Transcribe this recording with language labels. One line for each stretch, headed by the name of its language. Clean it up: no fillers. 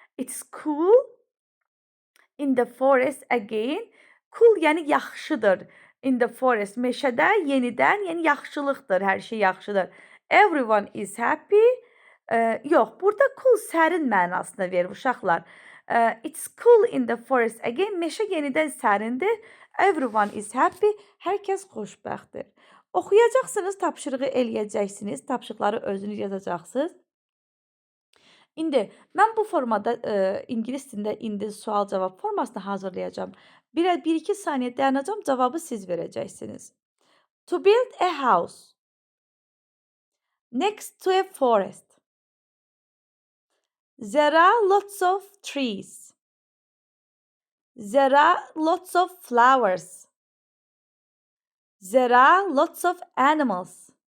English: It's cool in the forest again.
Azerbaijani: Cool yəni yaxşıdır.
English: In the forest
Azerbaijani: meşədə yenidən, yəni yaxşılıqdır, hər şey yaxşıdır.
English: Everyone is happy.
Azerbaijani: Yox, burada cool sərin mənasına verir uşaqlar.
English: It's cool in the forest again.
Azerbaijani: Meşə yenidən sərindir.
English: Everyone is happy.
Azerbaijani: Hər kəs xoşbəxtdir. Oxuyacaqsınız, tapşırığı eləyəcəksiniz. Tapşırıqları özünüz yazacaqsınız. İndi mən bu formada ingilis dilində indi sual-cavab formasını hazırlayacağam. 1-2 saniyə dayanacağam, cavabı siz verəcəksiniz.
English: To build a house next to a forest. There are lots of trees. There are lots of flowers. There are lots of animals.